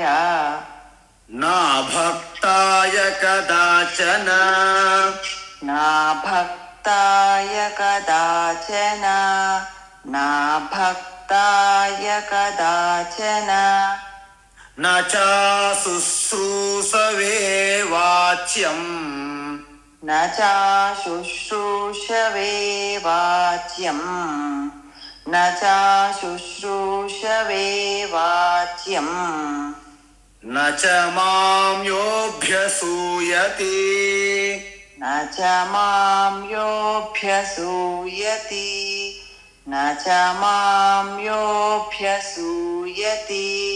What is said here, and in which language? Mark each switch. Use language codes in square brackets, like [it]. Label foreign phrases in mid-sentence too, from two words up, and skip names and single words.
[sa] నా భక్తాయ కదాచన నా భక్తాయ కదాచన నా భక్తాయ కదాచన నా చా శుశ్రూషవే వాచ్యం न चाशुश्रूषवे वाच्यम् न चाशुश्रूषवे वाच्यम् न च मां योऽभ्यसूयति न च मां योऽभ्यसूयति न च मां योऽभ्यसूयति